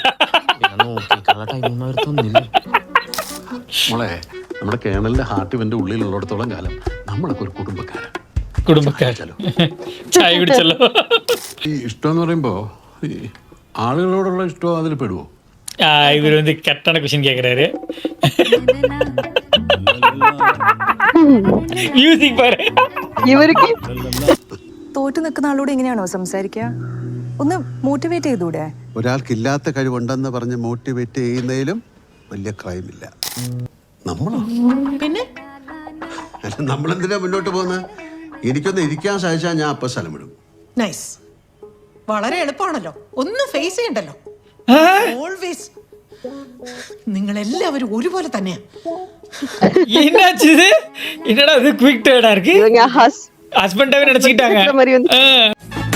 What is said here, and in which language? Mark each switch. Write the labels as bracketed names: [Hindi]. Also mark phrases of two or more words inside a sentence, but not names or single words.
[Malayalam] മോളെ, നമ്മുടെ കേണലിന്റെ ഹാർട്ട് ഇവന്റെ ഉള്ളിലുള്ളിടത്തോളം കാലം നമ്മളൊക്കെ ഒരു കുടുംബക്കാരാണ്. ചായ കുടിച്ചല്ലോ. ഈ ഇഷ്ടം എന്ന് പറയുമ്പോ ഈ ആളുകളോടുള്ള ഇഷ്ടം അതിൽ പെടുവോ? [Tamil] இவர் வந்து கரெக்டான கொஸ்டின் கேக்குறாரு. [Malayalam] മ്യൂസിക് പാരെ. ഇവർക്ക് തോറ്റു നിൽക്കുന്ന ആളോട് എങ്ങനെയാണോ സംസാരിക്കുക? ഒന്ന് മോട്ടിവേറ്റ് ചെയ്തൂടെ? ഒരാൾക്കില്ലാത്ത കഴിവുണ്ടെന്ന് പറഞ്ഞ് മോട്ടിവേറ്റ് ചെയ്യുന്നതിലും വലിയ ക്രൈമില്ല. നമ്മളോ പിന്നെ നമ്മളെന്തിനാ മുന്നോട്ട് പോകുന്നത്? എനിക്കൊന്ന് ഇരിക്കാൻ സാധിച്ചാൽ ഞാൻ അപ്പൊ സ്ഥലം വിടും. നൈസ്, വളരെ എളുപ്പമാണല്ലോ, ഒന്നും ഫേസ് ചെയ്യണ്ടല്ലോ. ഓൾവേസ് നിങ്ങൾ എല്ലാവരും ഒരുപോലെ തന്നെയാ. [Tamil] என்னடா இது குயிக் டேர்னா இருக்கு. ஹஸ்பண்டாவே நினைச்சிட்டாங்க.